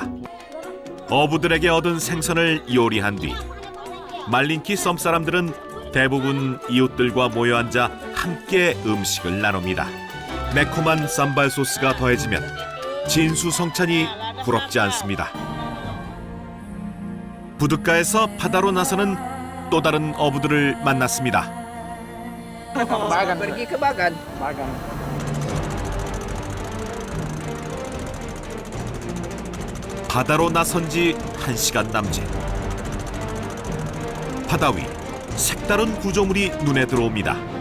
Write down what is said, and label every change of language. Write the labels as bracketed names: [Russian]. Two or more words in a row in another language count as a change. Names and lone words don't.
[Korean] 어부들에게 얻은 생선을 요리한 뒤 말린키 섬 사람들은 대부분 이웃들과 모여 앉아 함께 음식을 나눕니다. 매콤한 쌈발 소스가 더해지면 진수성찬이 부럽지 않습니다. 부둣가에서 바다로 나서는 또 다른 어부들을 만났습니다. [Indonesian] Pergi ke Bagan. [Korean] 바다로 나선 지 1시간 남짓. 바다 위 색다른 구조물이 눈에 들어옵니다.